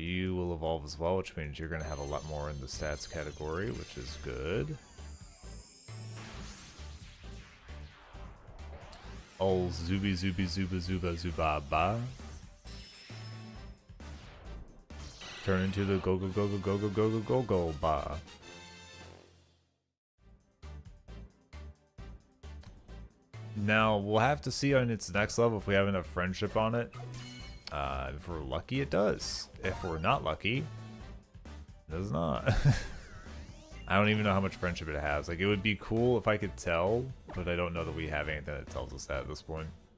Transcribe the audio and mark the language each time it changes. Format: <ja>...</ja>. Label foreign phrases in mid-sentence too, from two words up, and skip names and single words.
<en>You will evolve as well, which means you're going to have a lot more in the stats category, which is good. Oh, Zubi Zubi Zuba Zuba Zubaba. Turn into the go go go go go go go go go go ba. Now, we'll have to see on its next level if we have enough friendship on it. If we're lucky, it does. If we're not lucky, it does not. I don't even know how much friendship it has. Like, it would be cool if I could tell, but I don't know that we have anything that tells us that at this point.</en>